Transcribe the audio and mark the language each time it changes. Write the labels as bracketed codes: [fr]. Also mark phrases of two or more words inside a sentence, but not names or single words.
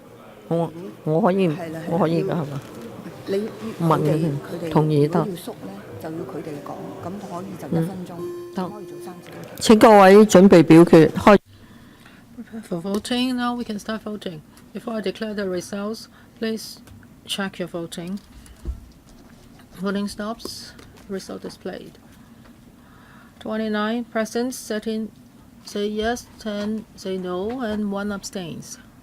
[yue] 我可以㗎係嘛？你問佢哋同意得。如果要縮咧，就要佢哋講，咁可以就1分鐘，可以做3次。請各位準備表決，開。 [en] For voting, now we can start voting. Before I declare the results, please check your voting. Voting stops. Result displayed. 29 present, 13 say yes, 10 say no, and 1 abstains.